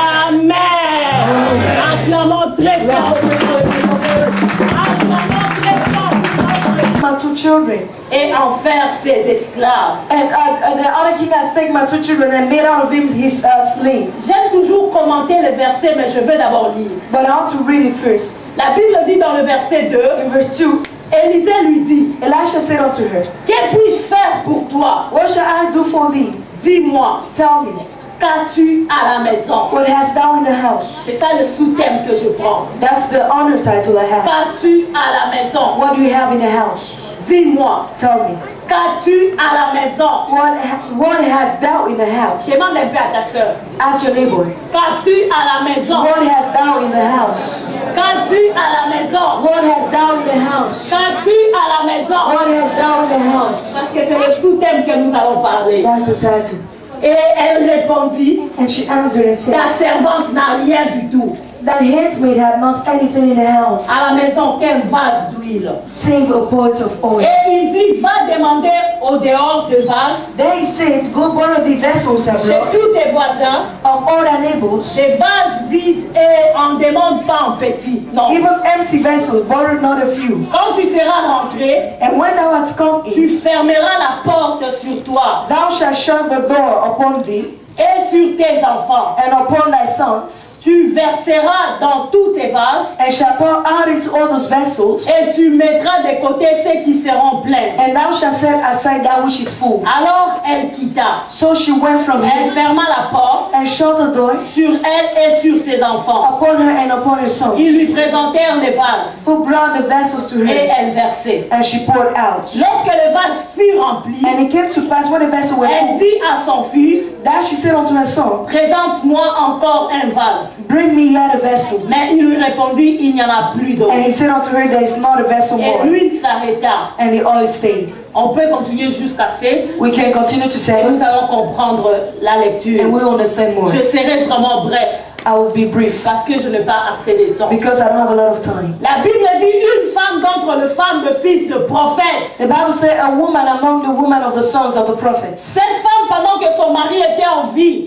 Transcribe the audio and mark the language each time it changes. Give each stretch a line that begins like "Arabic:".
French: Amen. Acclamons très fort. Acclamons très fort.
English: Matthew children.
French: Et en faire ses esclaves.
English: And the other king has taken my 2 children and made out of him his slave.
French: J'aime toujours commenter le verset, mais je veux d'abord lire.
English: But I want to read it first.
French: La Bible dit dans le verset 2,
English: In verse 2,
French: Élisée lui dit,
English: Elisha said unto her,
French: que puis-je faire pour toi?
English: what shall I do for thee?
French: Dis-moi,
English: Tell me,
French: qu'as-tu à la maison?
English: what hast thou in the house?
French: C'est ça le sous-thème que je prends.
English: That's the honor title I have.
French: Qu'as-tu à la maison?
English: What do you have in the house?
French: Dis-moi,
English: Tell me,
French: qu'as-tu à la maison?
English: what hast thou in the house?
French: Demande un peu à ta soeur.
English: Ask your neighbor,
French: Qu'as-tu à la maison?
English: what hast thou in the house?
French: Qu'as-tu à la maison?
English: What hast thou in the house?
French: Qu'as-tu à la maison?
English: What hast thou in the house?
French: Parce que c'est le sous-thème que nous allons parler.
English: That's the title.
French: Et elle répondit,
English: And she answered and said,
French: ta servante n'a rien du tout.
English: that handmaid had not anything in the house,
French: À la maison, qu'un vase d'huile.
English: save a pot of oil.
French: Et il dit, va demander au dehors de vase,
English: They said, go borrow the vessels I
French: chez
English: brought
French: tous tes voisins,
English: of all thy neighbors,
French: des vases vides et en demande pas en petit. Non.
English: even empty vessels, borrow not a few.
French: Quand tu seras rentré,
English: And when thou hast come in,
French: tu fermeras la porte sur toi
English: thou shalt shut the door upon thee
French: et sur tes enfants.
English: and upon thy sons,
French: Tu verseras dans tous tes vases
English: and shalt pour out into all those vessels,
French: et tu mettras de côté ceux qui seront pleins.
English: and thou shalt set aside that which is full.
French: Alors elle quitta.
English: So she went from
French: Elle
English: him
French: ferma la porte
English: and shut the door
French: sur elle et sur ses enfants.
English: upon her and upon her sons,
French: Ils lui présentèrent les vases
English: who brought the vessels to
French: et
English: her,
French: elle versait.
English: and she poured out.
French: Lorsque le vase fut rempli,
English: And it came to pass when the vessel were
French: elle dit à son fils,
English: that she said unto her son,
French: présente-moi encore un vase.
English: bring me yet a vessel.
French: Mais il lui répondit, il n'y en a plus d'eau.
English: And he said unto her, there is not a vessel
French: Et
English: more.
French: l'huile s'arrêta.
English: And the oil stayed.
French: On peut continuer jusqu'à 7.
English: We can continue to say,
French: Nous allons comprendre la lecture.
English: and we'll understand more.
French: Je serai vraiment bref
English: I will be brief
French: parce que je n'ai pas assez de temps.
English: because I don't have a lot of time.
French: La Bible dit une femme d'entre les femmes de fils de prophètes.
English: The Bible says a woman among the women of the sons of the prophets.
French: Cette femme, pendant que son mari était en vie,